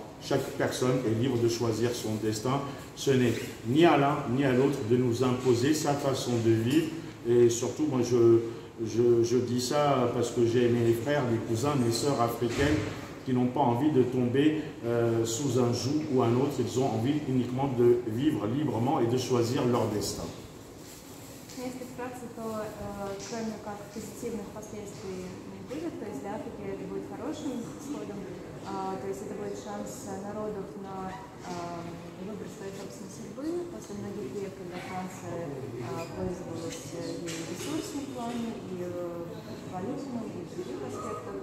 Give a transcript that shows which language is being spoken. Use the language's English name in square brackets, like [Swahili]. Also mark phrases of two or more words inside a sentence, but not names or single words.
[French] Chaque personne est libre de choisir son destin. Ce n'est ni à l'un ni à l'autre de nous imposer sa façon de vivre. Et surtout, moi, je dis ça parce que j'ai mes frères, mes cousins, mes sœurs africaines qui n'ont pas envie de tomber sous un joug ou un autre. Ils ont envie uniquement de vivre librement et de choisir leur destin. [Russian] Если вкратце, то кроме как позитивных последствий не будет, то есть для Африки это будет хорошим исходом, то есть это будет шанс народов на выбор своей собственной судьбы после многих лет, когда Франция пользовалась и ресурсным планом, и валютным, и в других аспектах.